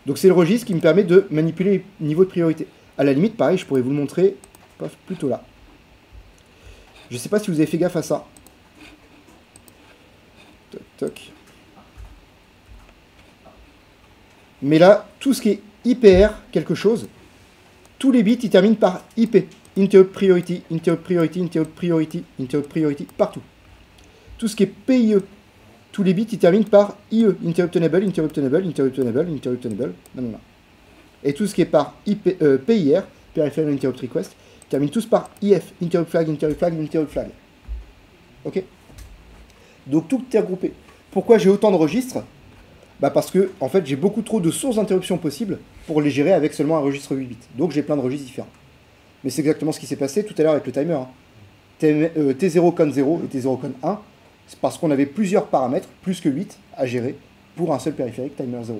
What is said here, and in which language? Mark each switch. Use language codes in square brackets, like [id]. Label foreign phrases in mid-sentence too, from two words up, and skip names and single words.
[fr] Donc c'est le registre qui me permet de manipuler les niveaux de priorité. À la limite, pareil, je pourrais vous le montrer paf, plutôt là. Je ne sais pas si vous avez fait gaffe à ça. Toc, toc. Mais là, tout ce qui est IPR, quelque chose, tous les bits, ils terminent par IP. [en] Interrupt priority, interrupt priority, interrupt priority, interrupt priority, [fr] partout. Tout ce qui est PIE, tous les bits, ils terminent par IE. [en] Interrupt enable, interrupt enable, interrupt enable, interrupt enable. [fr] Non, non, non. Et tout ce qui est par PIR, [en] Peripheral Interrupt Request, [fr] termine tous par IF. [en] Interrupt flag, interrupt flag, interrupt flag. [fr] Ok? Donc tout est regroupé. Pourquoi j'ai autant de registres? Bah parce que, en fait, j'ai beaucoup trop de sources d'interruption possibles pour les gérer avec seulement un registre 8 bits. Donc j'ai plein de registres différents. Mais c'est exactement ce qui s'est passé tout à l'heure avec le timer. Hein. T0 con 0 et T0 con 1, c'est parce qu'on avait plusieurs paramètres, plus que 8, à gérer pour un seul périphérique timer 0.